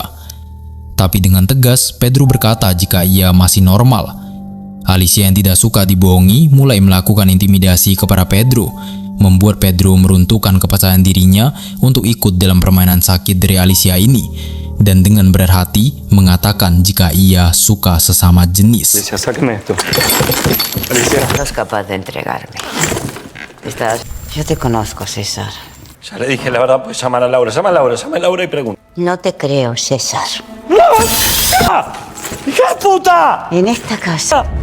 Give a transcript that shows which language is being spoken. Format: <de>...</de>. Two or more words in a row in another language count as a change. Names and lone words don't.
<id>Tapi dengan tegas Pedro berkata jika ia masih normal. Alicia yang tidak suka dibohongi mulai melakukan intimidasi kepada Pedro, membuat Pedro meruntuhkan kepercayaan dirinya untuk ikut dalam permainan sakit dari Alicia ini, dan dengan berat hati mengatakan jika ia suka sesama jenis.</id> <es>Alicia, sáqueme esto. Alicia. No sos capaz de entregarme. Yo te conozco, César. Ya le dije la verdad, pues llamar a Laura. Llama a Laura y pregunta. No te creo, César. ¡Hija de puta! En esta casa.</es>